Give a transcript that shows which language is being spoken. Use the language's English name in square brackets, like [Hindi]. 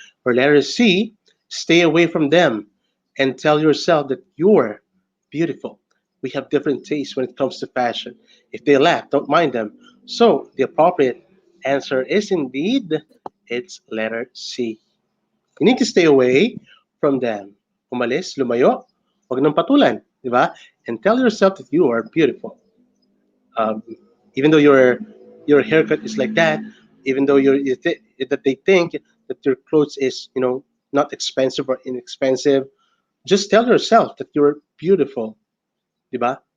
[English] Or letter C, stay away from them and tell yourself that you're beautiful. We have different tastes when it comes to fashion. If they laugh, don't mind them. So the appropriate answer is indeed, it's letter C. You need to stay away from them. [Filipino] Umalis, lumayo, huwag nang patulan, di ba? [English] And tell yourself that you are beautiful. Um, Even though your haircut is like that, even though that they think that your clothes is not expensive or inexpensive, just tell yourself that you're beautiful, [Filipino] di ba?